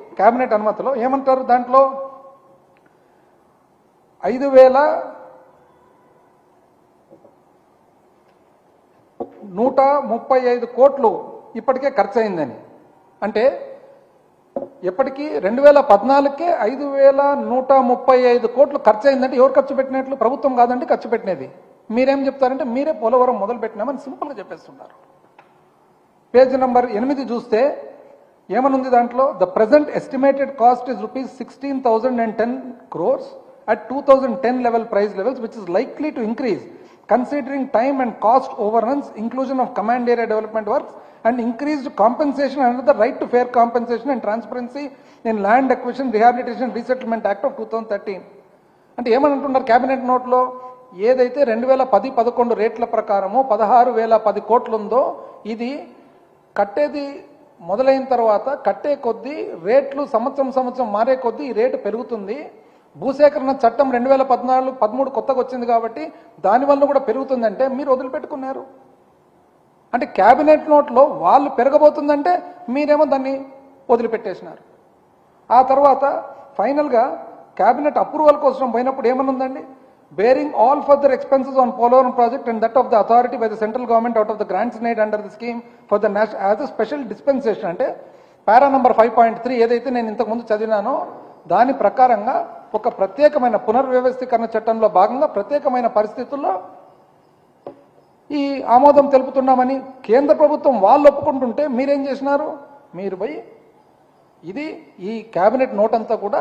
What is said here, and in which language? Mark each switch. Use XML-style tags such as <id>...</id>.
<te>Cabinet అనుమతిలో ఏమంటారు? దాంట్లో 5,135 కోట్లు ఇప్పటికే ఖర్చు అయిందని. అంటే ఎప్పటికీ 2014కే 5,135 కోట్లు ఖర్చు అయిందంటే ఎవరు ఖర్చు పెట్టినట్లు? ప్రభుత్వం కాదండి ఖర్చు పెట్టినది. మీరేం చెప్తారంటే మీరే పోలవరం మొదలు పెట్టినామని సింపుల్గా చెప్పేస్తున్నారు. పేజ్ నంబర్ 8 చూస్తే ఏమనుంది దాంట్లో?</te> <en>The present estimated cost is ₹16,010 crores at 2010 level price levels, which is likely to increase considering time and cost overruns, inclusion of command area development works, and increased compensation under the right to fair compensation and transparency in land acquisition, rehabilitation, resettlement act of 2013.</en> <te>అంటే ఏమంటున్నారు cabinet నోట్లో? ఏదైతే 2010-11 రేట్ల ప్రకారము 16,010 కోట్లు ఉందో ఇది కట్టేది మొదలైన తర్వాత కట్టే కొద్దీ రేట్లు సంవత్సరం మారే కొద్దీ ఈ రేటు పెరుగుతుంది. భూసేకరణ చట్టం 2014-13 కొత్తగా వచ్చింది కాబట్టి దానివల్ల కూడా పెరుగుతుందంటే మీరు వదిలిపెట్టుకున్నారు. అంటే క్యాబినెట్ నోట్లో వాళ్ళు పెరగబోతుందంటే మీరేమో దాన్ని వదిలిపెట్టేసినారు. ఆ తర్వాత ఫైనల్గా క్యాబినెట్ అప్రూవల్ కోసం పోయినప్పుడు ఏమనుందండి?</te> <en>bearing all further expenses on Polavaram project and that of the authority by the central government out of the grants made under the scheme for the national as a special dispensation.</en> <te>అంటే పారా number 5.3 ఏదైతే నేను ఇంతకు ముందు చదివినానో దాని ప్రకారంగా ఒక ప్రత్యేకమైన పునర్వ్యవస్థీకరణ చట్టంలో భాగంగా ప్రత్యేకమైన పరిస్థితుల్లో ఈ ఆమోదం తెలుపుతున్నామని కేంద్ర ప్రభుత్వం వాళ్ళు ఒప్పుకుంటుంటే మీరేం చేసినారు? మీరు పోయి ఇది ఈ క్యాబినెట్ నోట్ అంతా కూడా</te>